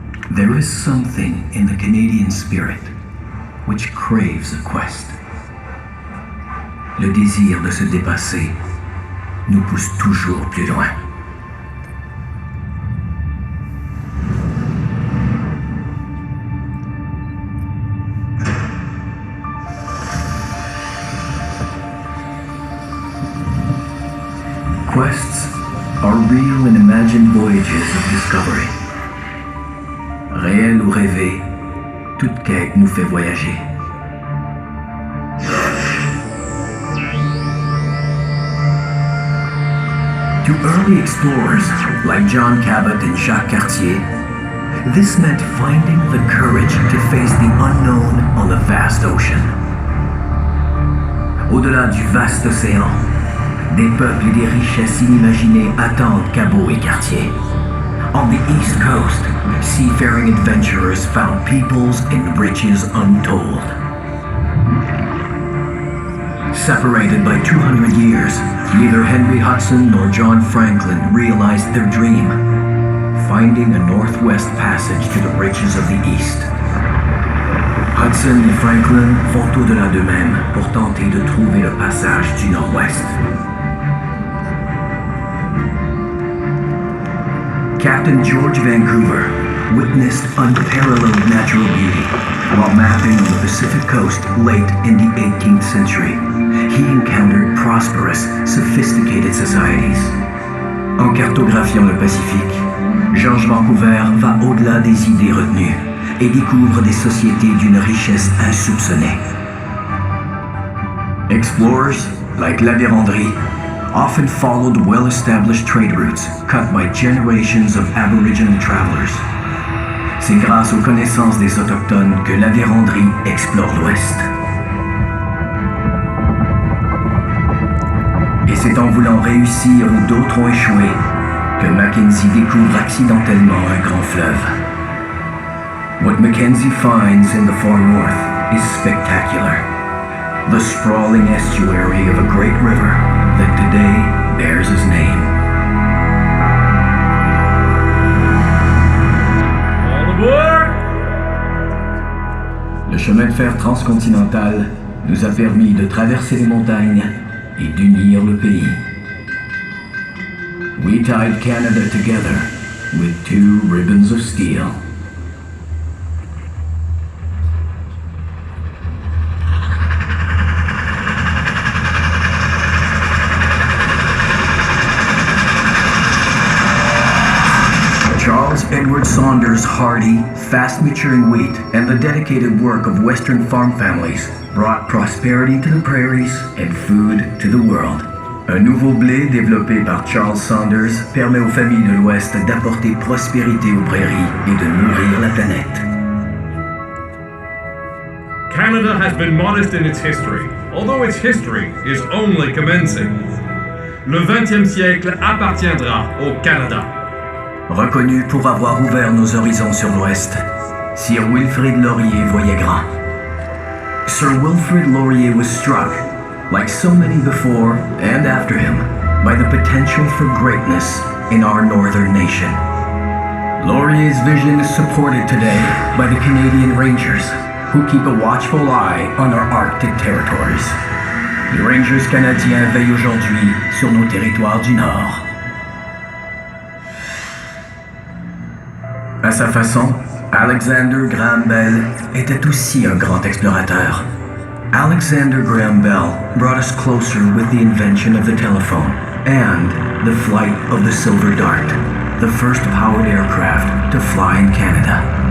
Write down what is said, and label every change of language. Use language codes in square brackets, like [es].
[en] There is something in the Canadian spirit which craves a quest. [fr] Le désir de se dépasser nous pousse toujours plus loin. [en] Quests are real and imagined voyages of discovery. [fr] Réel ou rêvé, toute quête nous fait voyager. [en] To early explorers like John Cabot and Jacques Cartier, this meant finding the courage to face the unknown on the vast ocean. [fr] Au-delà du vaste océan, des peuples et des richesses inimaginées attendent Cabot et Cartier. [en] On the East Coast, seafaring adventurers found peoples and riches untold. Separated by 200 years, neither Henry Hudson nor John Franklin realized their dream, finding a northwest passage to the riches of the East. [fr] Hudson et Franklin font au-delà d'eux-mêmes pour tenter de trouver le passage du Nord-Ouest. [en] Captain George Vancouver witnessed unparalleled natural beauty while mapping on the Pacific coast late in the 18th century. He encountered prosperous, sophisticated societies. [fr] En cartographiant le Pacifique, George Vancouver va au-delà des idées retenues et découvre des sociétés d'une richesse insoupçonnée. [en] Explorers, like La Vérendrye, often followed well-established trade routes cut by generations of Aboriginal travelers. [fr] C'est grâce aux connaissances des Autochtones que La Vérendrye explore l'Ouest. Et c'est en voulant réussir où d'autres ont échoué que Mackenzie découvre accidentellement un grand fleuve. [en] What Mackenzie finds in the far north is spectacular. The sprawling estuary of a great river that today bears his name. All aboard! [fr] Le chemin de fer transcontinental nous a permis de traverser les montagnes et d'unir le pays. [en] We tied Canada together with two ribbons of steel. Charles Edward Saunders' hardy, fast-maturing wheat and the dedicated work of Western farm families brought prosperity to the prairies and food to the world. [fr] Un nouveau blé développé par Charles Saunders permet aux familles de l'Ouest d'apporter prospérité aux prairies et de nourrir la planète. [en] Canada has been modest in its history, although its history is only commencing. [fr] Le 20e siècle appartiendra au Canada. Reconnu pour avoir ouvert nos horizons sur l'Ouest, Sir Wilfrid Laurier voyait grand. [en] Sir Wilfrid Laurier was struck, like so many before and after him, by the potential for greatness in our northern nation. Laurier's vision is supported today by the Canadian Rangers, who keep a watchful eye on our Arctic territories. [fr] Les Rangers canadiens veillent aujourd'hui sur nos territoires du Nord. À sa façon, Alexander Graham Bell était aussi un grand explorateur. [en] Alexander Graham Bell brought us closer with the invention of the telephone and the flight of the Silver Dart, the first powered aircraft to fly in Canada.